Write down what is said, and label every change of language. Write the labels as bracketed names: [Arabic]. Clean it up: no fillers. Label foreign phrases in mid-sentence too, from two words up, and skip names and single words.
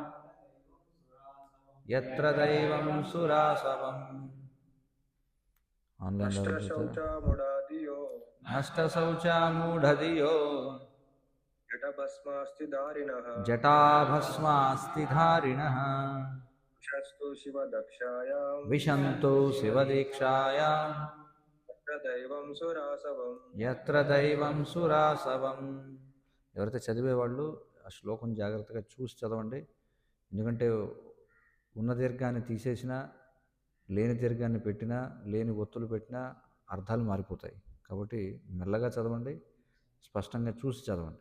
[Sanskrit] यत्र दैवं सुरासवम् नष्टशौचामूढधियो जटाभस्मास्थिधारिणः विशन्तु शिवदीक्षायां यत्र దైవం సురాసవం. [Telugu] ఎవరైతే చదివేవాళ్ళు ఆ శ్లోకం జాగ్రత్తగా చూసి చదవండి. ఎందుకంటే ఉన్న దీర్ఘాన్ని తీసేసినా, లేని దీర్ఘాన్ని పెట్టినా, లేని ఒత్తులు పెట్టినా అర్థాలు మారిపోతాయి. కాబట్టి మెల్లగా చదవండి, స్పష్టంగా చూసి చదవండి.